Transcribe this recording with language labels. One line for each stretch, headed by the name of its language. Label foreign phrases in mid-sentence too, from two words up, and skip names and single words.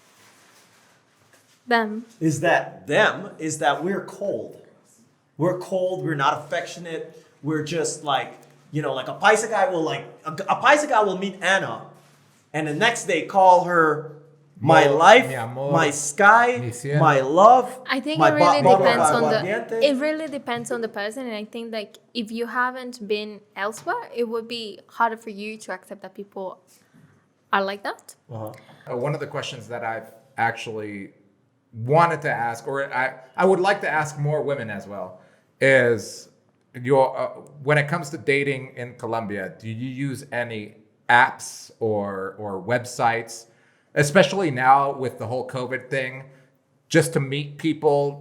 English: Them. is that we're cold. We're cold, we're not affectionate, we're just like, like a Paisa guy will meet Anna and the next day call her my Amor, life,
Spanish: mi amor,
English: my sky,
Spanish: mi cielo.
English: my love. I think my it really bottle of depends on aguardiente. it really depends on the person, and I think like if you haven't been elsewhere, it would be harder for you to accept that people are like that. One of the questions that I've actually wanted to ask, or I would like to ask more women as well, is when it comes to dating in Colombia, do you use any apps or websites, especially now with the whole COVID thing, just to meet people?